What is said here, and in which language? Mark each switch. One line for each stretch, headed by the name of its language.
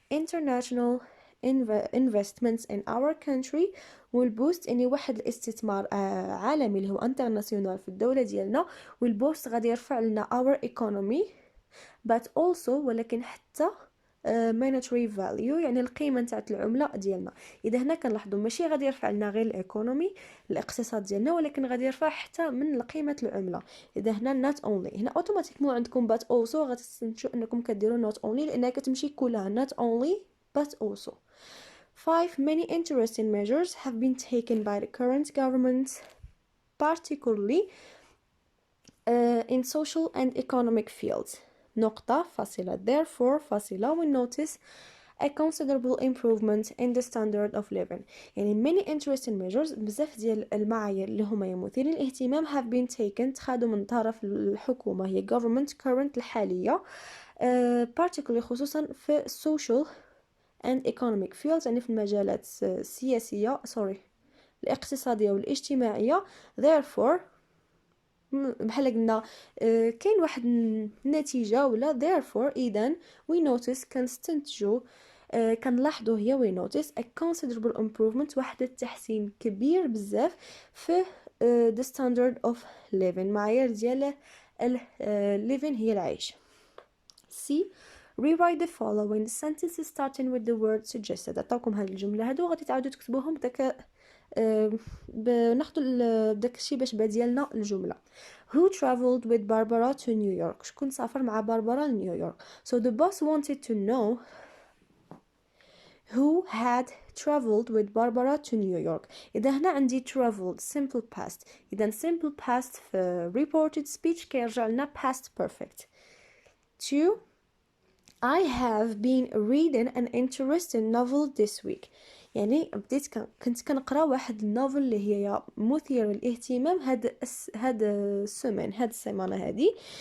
Arabic: international investments in our country will boost، يعني واحد الاستثمار عالمي اللي هو international في الدولة ديالنا will boost غادي يرفع لنا our economy but also، ولكن حتى monetary value، يعني القيمه نتاع العمله ديالنا. اذا هنا كنلاحظوا ماشي غادي يرفع لنا غير الايكونومي الاقتصاد ديالنا، ولكن غادي يرفع حتى من قيمه العمله. اذا هنا not only، هنا اوتوماتيكمون عندكم but also غتستنتجوا انكم كديروا not only لانها كتمشي كلها not only but also. 5.
English: Many interesting measures have been taken by the current government, particularly in social and economic fields.
Arabic: نقطة فاصلة.
English: therefore فاصلة we notice a considerable improvement in the standard of living.
Arabic: يعني many interesting measures، بزاف ديال المعايير اللي هما مثيرين للاهتمام have been taken، تخادوا من طرف الحكومة هي government current الحالية، particularly خصوصا في social and economic fields، يعني في المجالات السياسية الاقتصادية والاجتماعية. therefore بحال قلنا كاين واحد النتيجه ولا therefore اذا we notice كنستنتجوا كنلاحظوا هي we notice a considerable improvement، واحد التحسين كبير بزاف في the standard of living، معايير ديال living هي العيش.
English: C. rewrite the following sentences starting with the word suggested.
Arabic: عطاكم هاد الجمله هادو غادي تعاودوا تكتبوهم بداك بناخذوا داك الشيء باش ديالنا الجمله.
English: Who traveled with Barbara to New York؟ شكون سافر مع باربرا لنيويورك؟ So the boss wanted to know who had traveled with Barbara to New York.
Arabic: إذا هنا عندي traveled simple past، إذا simple past في reported speech كيرجع لنا past perfect. 2.
English: I have been reading an interesting novel this week.
Arabic: يعني كنت كنقرا واحد النوفل اللي هي مثير للاهتمام هاد السيمانه هادي.